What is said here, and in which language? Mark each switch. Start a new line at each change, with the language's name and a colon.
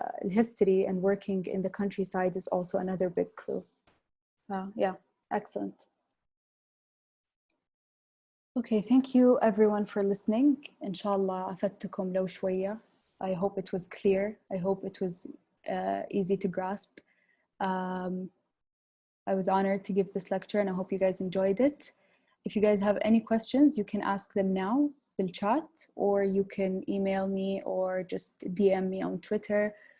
English: History and working in the countryside is also another big clue. Yeah, excellent. Okay, thank you everyone for listening.
Arabic: إن شاء الله أفدتكم لو شوية.
English: I hope it was clear. I hope it was easy to grasp. I was honored to give this lecture and I hope you guys enjoyed it. If you guys have any questions, you can ask them now in chat, or you can email me or just DM me on Twitter.